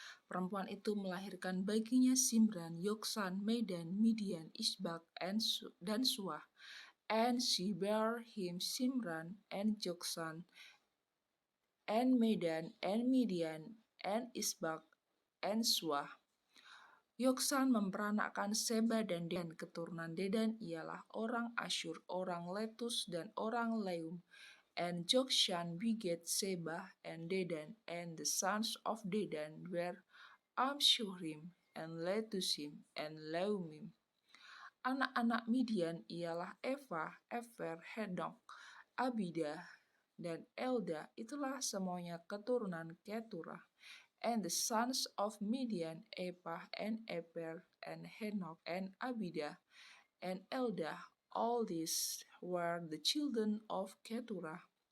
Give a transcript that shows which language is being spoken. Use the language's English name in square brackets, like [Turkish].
[Indonesian] Perempuan itu melahirkan baginya Simran, Yoksan, Medan, Midian, Isbak, dan Suah. [English] And she bare him Simran and Joksan and Medan and Midian and Isbak and Suah. [Indonesian] Yoksan memperanakkan Seba dan Dedan. Keturunan Dedan ialah orang Asyur, orang Letus, dan orang Leum. [English] And Jokshan begat Seba and Dedan, and the sons of Dedan were Amshurim, and Letusim, and Leumim. [Indonesian] Anak-anak Midian ialah Eva, Efer, Hedok, Abida, dan Elda. Itulah semuanya keturunan Keturah. [English] And the sons of Midian, Ephah, and Eber, and Henok, and Abida, and Eldah. All these were the children of Keturah.